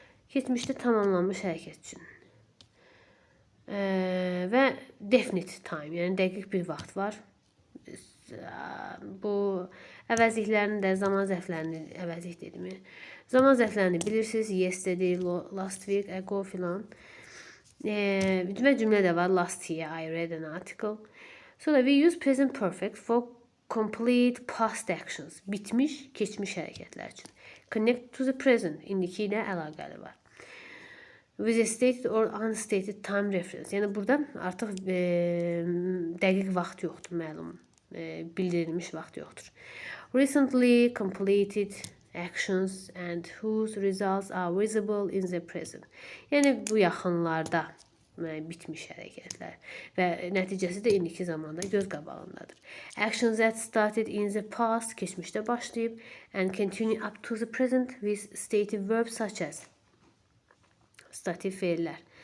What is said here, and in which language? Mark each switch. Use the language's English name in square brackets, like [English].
[Azerbaijani] Keçmişdə tamamlanmış hərəkət üçün. Və definite time, yəni dəqiq bir vaxt var. Bu əvəzliklərini də, zaman zərflərini, əvəzlik dedimi? Zaman zərflərini bilirsiniz. Yesterday, last week, ago filan. Və cümlə də var. [English] Last year I read an article. Sonra we use present perfect for complete past actions. [Azerbaijani] Bitmiş, keçmiş hərəkətlər üçün. [English] Connect to the present. [Azerbaijani] İndiki ilə əlaqəli var. [English] With a stated or unstated time reference. [Azerbaijani] Yəni burada artıq dəqiq vaxt yoxdur, məlum. Bildirilmiş vaxt yoxdur. [English] Recently completed actions and whose results are visible in the present. [Azerbaijani] Yəni bu yaxınlarda bitmiş hərəkətlər və nəticəsi də indiki zamanda göz qabağındadır. [English] Actions that started in the past, [Azerbaijani] keçmişdə başlayıb, [English] and continue up to the present with stative verbs such as stativ fe'llər.